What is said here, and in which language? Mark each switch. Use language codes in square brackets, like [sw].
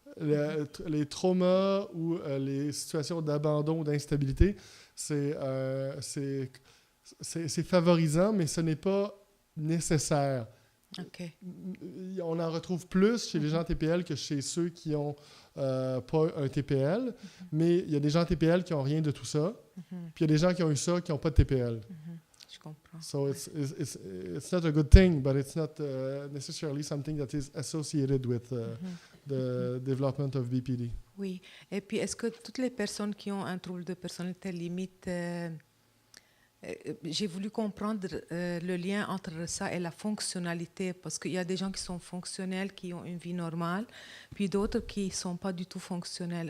[fr] Les traumas ou les situations d'abandon ou d'instabilité, c'est favorisant, mais ce n'est pas nécessaire. OK. On en retrouve plus chez les gens TPL que chez ceux qui n'ont pas un TPL, mais il y a des gens TPL qui n'ont rien de tout ça, puis il y a des gens qui ont eu ça qui n'ont pas de TPL. Je comprends. [en] So it's not a good thing, but it's not necessarily something that is associated with the development of BPD. [fr] Oui. Et puis, est-ce que toutes les personnes qui ont un trouble de personnalité limite, j'ai voulu comprendre le lien entre ça et la fonctionnalité, parce qu'il y a des gens qui sont fonctionnels, qui ont une vie normale, puis d'autres qui ne sont pas du tout fonctionnels.